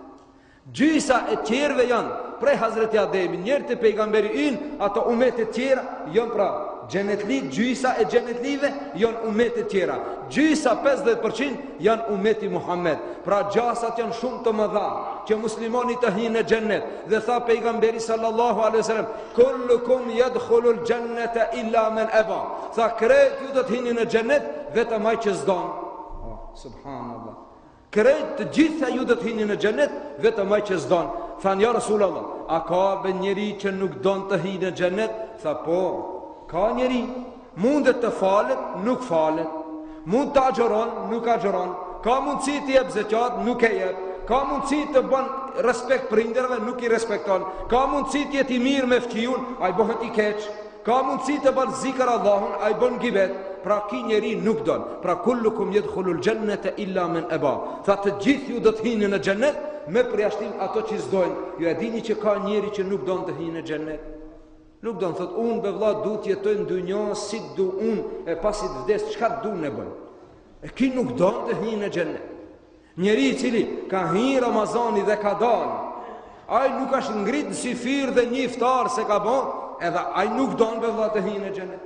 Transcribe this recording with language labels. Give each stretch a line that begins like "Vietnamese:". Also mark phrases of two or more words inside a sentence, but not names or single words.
Albanian: Gjysa e tjerëve janë prej Hazreti Ademi, njerë të pejgamberi ynë, ato umetet tjera janë pra xhenetlit, gjysa e xhenetlive janë umetet tjera. Gjysa 50% janë umeti Muhammed. Pra gjasat janë shumë të mëdha që muslimani të hinë në xhennet. Dhe tha pejgamberi
Arabic: صلى الله عليه وسلم كلكم يدخل الجنة إلا من أبى.
Albanian: Tha krejt ju do të hini në xhennet vetëm ai që s'don. Subhanallah. Krejt të gjitha ju do të hini në xhennet vetëm ai që s'don. Than
Arabic: يا رسول الله,
Albanian: a ka be njeri që nuk don të hinë në xhennet? Tha po, ka njeri. Mundet të falet, nuk falet. Mund të agjeron, nuk agjeron. Ka mundësi të jep zeqat, nuk e jep. Ka mundësi të bën respekt prindërve, nuk i respekton. Ka mundësi të jetë i mirë me fqiun, ai bëhet i keq. Ka mundësi të bën zikr Allahun, ai bën gibet. Pra ki njeri nuk don.
Arabic: Pra كلكم يدخل الجنة إلا من أبى.
Albanian: Tha të gjithë ju do të hini në xhennet me përjashtim ato që s'dojnë. Ju e dini që ka njeri që nuk don të hini në xhennet. Nuk don, thot unë be vlla du të jetoj në dynjë si du unë, e pasi të vdes çka du ne bën. E ki nuk don të hini në xhennet. Njeri i cili ka hi Ramazani dhe ka dalë, ai nuk është ngrit në sifir dhe një iftar se ka bën, edhe ai nuk don be vlla të hini në xhennet.